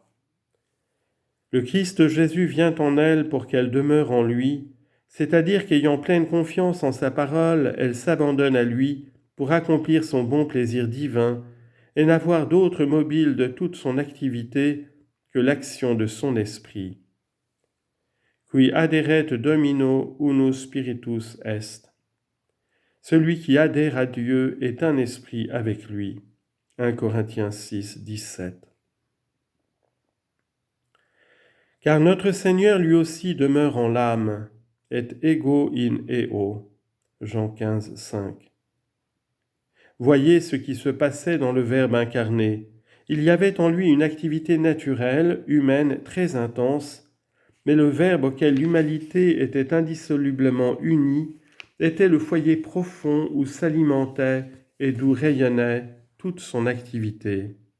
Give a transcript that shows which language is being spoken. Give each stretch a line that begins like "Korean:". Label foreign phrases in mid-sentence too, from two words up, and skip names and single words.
French: Le Christ Jésus vient en elle pour qu'elle demeure en lui, c'est-à-dire qu'ayant pleine confiance en sa parole, elle s'abandonne à lui pour accomplir son bon plaisir divin et n'avoir d'autre mobile de toute son activité que l'action de son esprit.
Latin: Qui adheret Domino unus spiritus est.
French: Celui qui adhère à Dieu est un esprit avec lui. 1 Corinthiens 6, 17. Car notre Seigneur lui aussi demeure en l'âme,
Latin: et ego in eo.
French: Jean 15, 5. Voyez ce qui se passait dans le Verbe incarné. Il y avait en lui une activité naturelle, humaine, très intense, mais le Verbe auquel l'humanité était indissolublement unie était le foyer profond où s'alimentait et d'où rayonnait toute son activité.